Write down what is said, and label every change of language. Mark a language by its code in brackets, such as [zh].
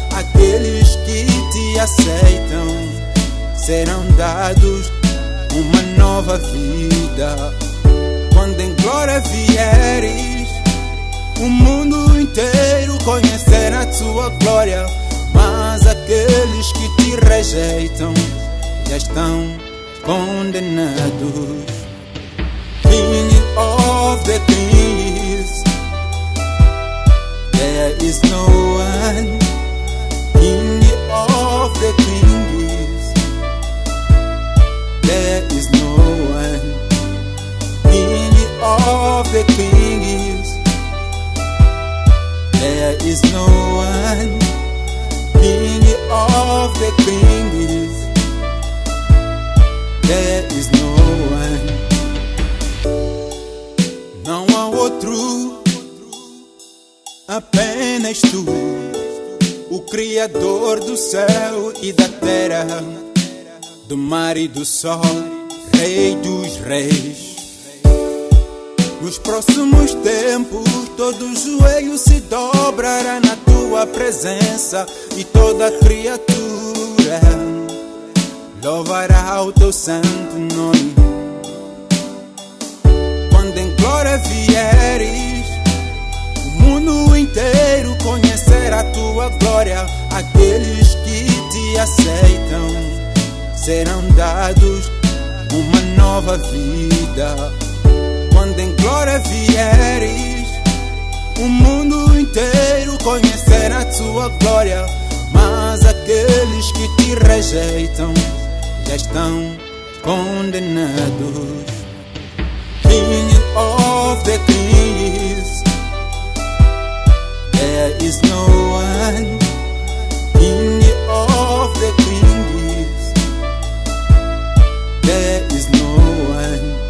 [pt] Aqueles que te aceitam serão dados uma nova vida. Quando em glória vieres, o mundo inteiro conhecerá a tua glória. Mas aqueles que te rejeitam já estão condenados. [en] King of the kings, there is no one. King of the kings, there is no one. King of the kings, there is no one. King of the kings, there is no one. [pt] Não há outro, apenas tu, o Criador do céu e da terra, do mar e do sol, Rei dos reis. Nos próximos tempos, todo joelho se dobrará na tua presença e toda criatura louvará o teu santo nome. Quando em glória vieres, o mundo inteiro conhecerá a tua glória. Aqueles que te aceitam serão dados uma nova vida. Quando em glória vieres, o mundo inteiro conhecerá a tua glória. Mas aqueles que te rejeitam já estão condenados. [en] King of the kings, there is no one. King of the kings, there is no one.